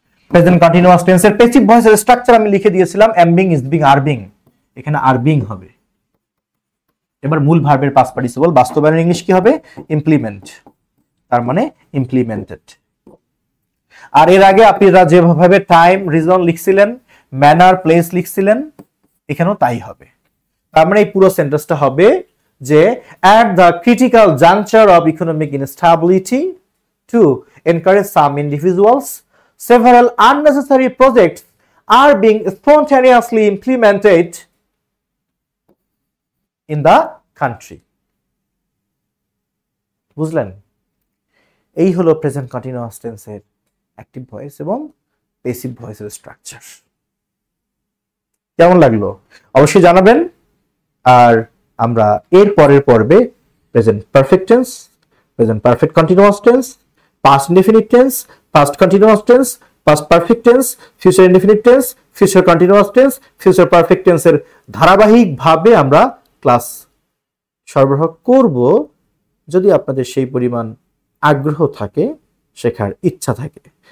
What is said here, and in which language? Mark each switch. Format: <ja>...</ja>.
<bn>Present continuous টেন্সের passive ভয়েসের structure আমি লিখে দিয়েছিলাম,</bn> <en>am being, is being, are being।</en> <bn>এখানে are being হবে। এবার মূল ভার্বের পাস্ট পার্টিসিপল বাস্তবায়নের ইংলিশ কি হবে? ইমপ্লিমেন্ট। তার মানে ইমপ্লিমেন্টেড। আর এর আগে আপনারা যেভাবে টাইম, রিজন লিখছিলেন, ম্যানার, প্লেস লিখছিলেন, এখানেও তাই হবে। তার মানে এই পুরো সেন্টেন্সটা হবে যে</bn> <en>at the critical juncture of economic instability to encourage some individuals, several unnecessary projects are being spontaneously implemented in the country।</en> <bn>বুঝলেন? এই হলো প্রেজেন্ট কন্টিনিউয়াস টেন্সের অ্যাক্টিভ ভয়েস এবং প্যাসিভ ভয়েসের স্ট্রাকচার। কেমন লাগলো অবশ্যই জানাবেন। আর আমরা এর পরের পর্বে present perfect tense, present perfect continuous tense, past indefinite tense, past continuous tense, past perfect tense, future indefinite tense, future continuous tense, future perfect টেন্সের ধারাবাহিকভাবে আমরা ক্লাস সরবরাহ করব, যদি আপনাদের সেই পরিমাণ আগ্রহ থাকে, শেখার ইচ্ছা থাকে।</bn>